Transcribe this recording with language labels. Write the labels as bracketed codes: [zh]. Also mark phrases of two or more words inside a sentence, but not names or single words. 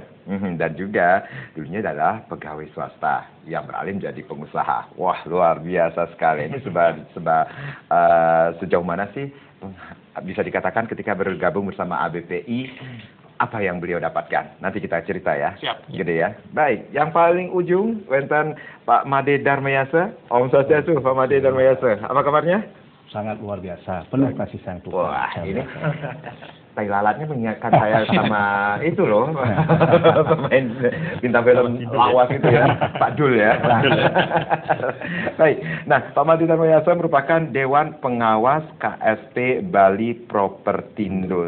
[id] Dan juga dulunya adalah pegawai swasta yang beralih menjadi pengusaha. Wah, luar biasa sekali. Ini sejauh mana sih bisa dikatakan ketika bergabung bersama ABPI, apa yang beliau dapatkan? Nanti kita cerita ya. Siap. Gitu ya. Baik, yang paling ujung wonten Pak Made Darmayasa. Om Swastiastu, Pak Made Darmayasa. Apa kabarnya? Sangat luar biasa, penuh kasih sayang Tuhan. Wah, ini tai lalatnya mengingatkan saya sama itu loh, pemain bintang film lawas itu ya, Pak Dul ya. Baik, nah Pak Made Darmayasa merupakan Dewan Pengawas KSP Bali Propertindo.